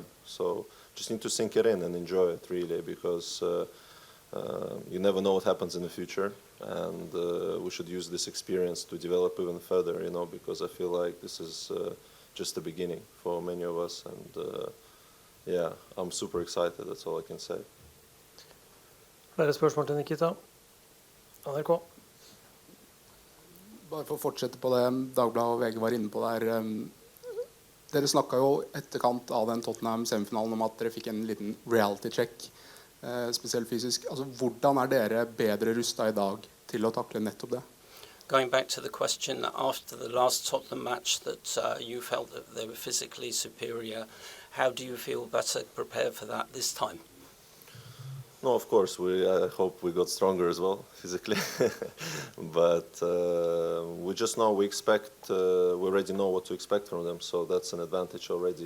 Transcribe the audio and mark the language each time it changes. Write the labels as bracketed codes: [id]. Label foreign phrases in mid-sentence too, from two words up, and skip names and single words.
[en] So just need to sink it in and enjoy it, really, because you never know what happens in the future, and we should use this experience to develop even further, you know, because I feel like this is just the beginning for many of us, and yeah, I'm super excited, that's all I can say. [no] Flere spørsmål til Nikita? NRK. Bare for å fortsette på det Dagbladet og VG var inne på der. Dere snakket jo etterkant av den Tottenham-semifinalen om at dere fikk en liten reality-check, spesielt fysisk. Altså, hvordan dere bedre rustet i dag til å takle nettopp det? [en] Going back to the question after the last Tottenham match that you felt that they were physically superior, how do you feel better prepared for that this time? No, of course, I hope we got stronger as well, physically. But we just know, we already know what to expect from them, so that's an advantage already.